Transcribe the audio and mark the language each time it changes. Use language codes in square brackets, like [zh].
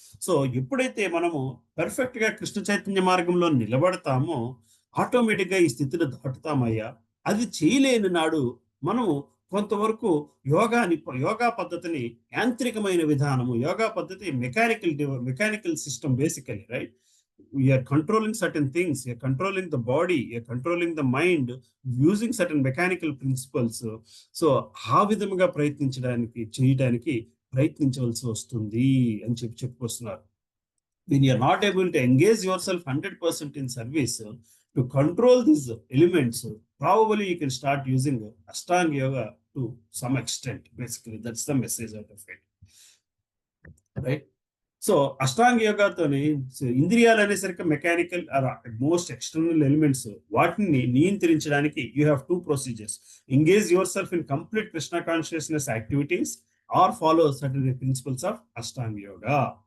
[te] So ఎప్పుడైతే మనము perfect గా కృష్ణ చైతన్య మార్గంలో నిలబడతామో ఆటోమేటిక్ గా ఈ స్థితిని దాటుతామయ్యా. అది చేయలేని నాడు మనము కొంతవరకు యోగా పద్ధతిని యాంత్రికమైన విధానము, యోగా పద్ధతి [en] Mechanical system basically, right? We are controlling certain things, we are controlling the body, we are controlling the mind using certain mechanical principles. [te] So ఆ విధముగా చేయడానికి ప్రయత్నించవలసి వస్తుంది అని చెప్పుకొస్తున్నారు. [en] When you are not able to engage yourself 100% in service to control these elements, probably you can start using Ashtanga Yoga to some extent. Basically, that's the message out of it, right? [te] So అష్టాంగ యోగాతోని ఇంద్రియాలు అనేసరికి [en] mechanical most external elements, [te] వాటిని నియంత్రించడానికి [en] You have 2 procedures. Engage yourself in complete Krishna consciousness activities or follow certain principles of Ashtanga yoga.